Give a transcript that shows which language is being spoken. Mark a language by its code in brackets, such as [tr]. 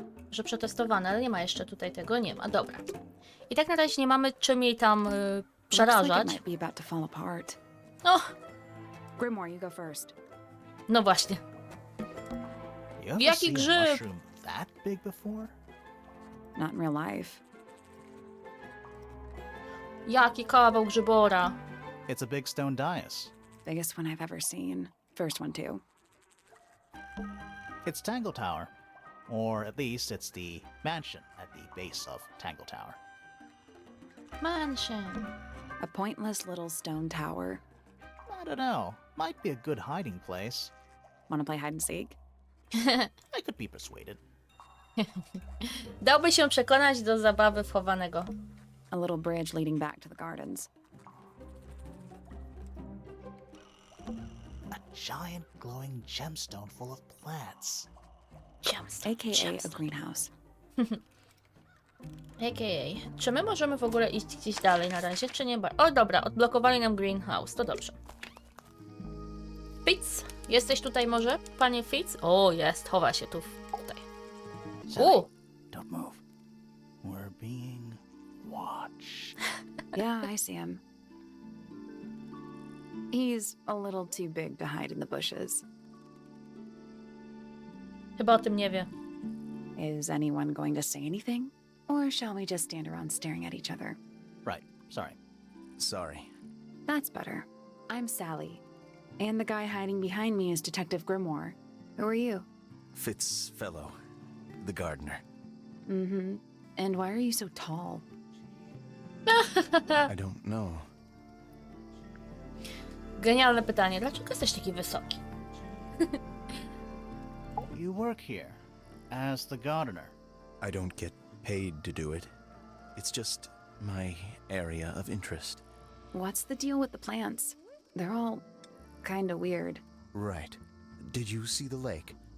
[pl] Że przetestowane, ale nie ma jeszcze tutaj tego. Nie ma. Dobra. I tak na razie nie mamy czym jej tam [en] Looks like it [pl] przerażać. [en] might be about to fall apart. O! Grimoire, you go first. [pl] No właśnie. [en] You ever [pl] Jaki [en] see a [pl] grzyb? [en] mushroom that big before? Not in real life. [pl] Jaki kawał grzybora. [en] It's a big stone dais. Biggest one I've ever seen. First one, too. It's Tangle Tower. Or at least it's the mansion at the base of Tangle Tower. Mansion. A pointless little stone tower. I don't know. Might be a good hiding place. Want to play hide and seek? I could be persuaded. [pl] Dałby się przekonać do zabawy w chowanego. [en] A little bridge leading back to the gardens. A giant glowing gemstone full of plants. AKA a greenhouse. A.k.a. [pl] Czy my możemy w ogóle iść gdzieś dalej na razie, czy nie? O dobra, odblokowali nam greenhouse, to dobrze. Fitz, jesteś tutaj może, panie Fitz? O, jest, chowa się tu tutaj. [en] Sally, don't move. We're being watched. Yeah, I see him. He's a little too big to hide in the bushes. [pl] Chyba o tym nie wie. [en] Is anyone going to say anything? Or shall we just stand around staring at each other? Right, sorry. Sorry. That's better. I'm Sally. And the guy hiding behind me is Detective Grimoire. Who are you? Fitzfellow, the gardener. Mm-hmm. And why are you so tall? I don't know. [pl] Genialne pytanie, dlaczego jesteś taki wysoki? [en] You work here as the gardener. I don't get paid to do it. It's just my area of interest. What's the deal with the plants? They're all kinda weird. Right. Did you see the lake?